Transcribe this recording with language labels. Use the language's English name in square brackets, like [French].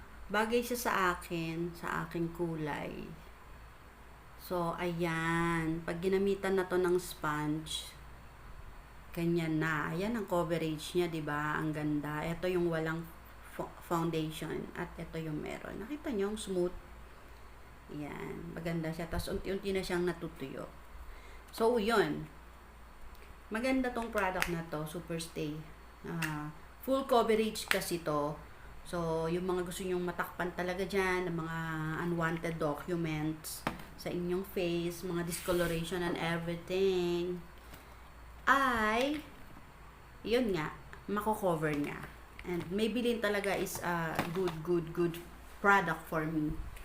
[Filipino] Bagay siya sa akin, sa aking kulay. So, ayan. Pag ginamitan na to ng sponge, ganyan na. Ayan ang coverage niya, di ba? Ang ganda. Ito yung walang foundation. At ito yung meron. Nakita nyo, ang smooth. Ayan. Maganda siya. Tapos, unti-unti na siyang natutuyo. So, yun. Maganda tong product na to. Superstay. Full coverage kasi to. So, yung mga gusto nyong matakpan talaga dyan, ng mga unwanted documents sa inyong face, mga [English] discoloration and everything, [Filipino] ay, yun nga, mako-cover niya. [English] And Maybelline talaga is a good product for me.